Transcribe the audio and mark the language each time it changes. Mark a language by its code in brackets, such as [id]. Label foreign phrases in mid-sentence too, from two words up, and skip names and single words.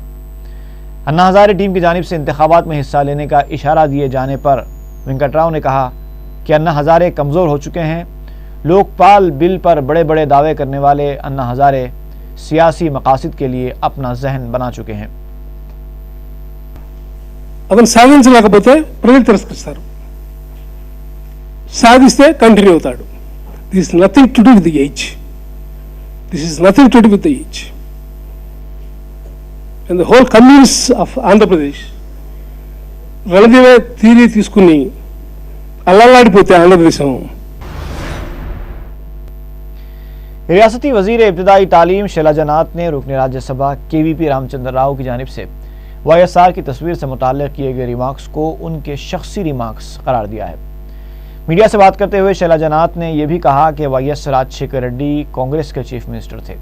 [ur] انا ہزارے ٹیم کی جانب سے انتخابات میں حصہ لینے کا اشارہ دیے جانے پر وینکٹ راؤ نے کہا کہ انا ہزارے کمزور ہو چکے ہیں. لوک پال بل پر بڑے بڑے دعوے کرنے والے انا ہزارے سیاسی مقاصد کے لیے اپنا ذہن بنا چکے ہیں. [te] అతను సాధించలేకపోతే ప్రజలు తిరస్కరిస్తారు, సాధిస్తే కంటిన్యూ అవుతాడు. [en] This nothing to do with the age, this is nothing to do with the age. And the whole communist of Andhra Pradesh Ranadive theory [te] తీసుకుని అల్లల్లాడిపోతే ఆంధ్రప్రదేశం. [ur] ریاستی وزیر ابتدائی تعلیم شیلا جنات نے رکن راجیہ سبھا KVP رام چندر راؤ کی جانب سے YSR کی تصویر سے متعلق کیے گئے ریمارکس کو ان کے شخصی ریمارکس قرار دیا ہے. میڈیا سے بات کرتے ہوئے شیلا جنات نے یہ بھی کہا کہ YS راج شیکھر ریڈی کانگریس کے [en] Chief Minister [ur] تھے.